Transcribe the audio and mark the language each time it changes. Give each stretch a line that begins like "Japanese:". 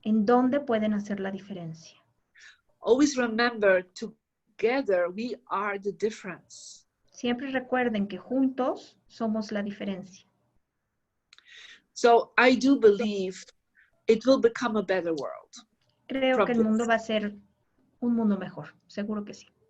Spanish: En dónde pueden hacer la diferencia.
English: Always remember, together we are the difference.
Spanish: Siempre recuerden que juntos somos la diferencia.
English: So I do believe it will become a better world.
Spanish: Creo que el mundo va a ser un mundo mejor, seguro que sí.